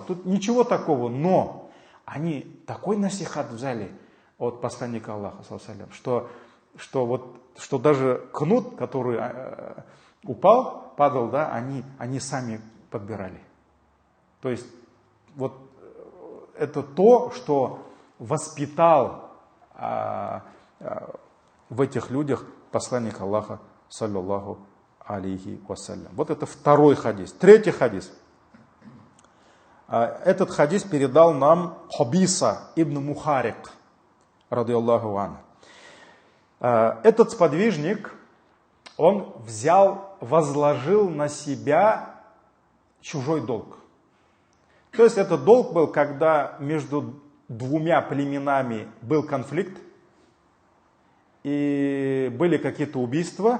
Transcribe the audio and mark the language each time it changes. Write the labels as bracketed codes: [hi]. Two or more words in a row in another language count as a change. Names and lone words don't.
[ru] Тут ничего такого, но они такой насихат взяли от посланника Аллаха, что даже кнут, который упал, падал, да, они сами подбирали. То есть вот это то, что воспитал в этих людях посланник Аллаха, [ar] صلى الله عليه وسلم. [ru] Вот это второй хадис. Третий хадис. Этот хадис передал нам Хабиса ибн Мухарик, [ar] رضي الله عنه. [ru] Этот сподвижник, он возложил на себя чужой долг. То есть этот долг был, когда между двумя племенами был конфликт, и были какие-то убийства.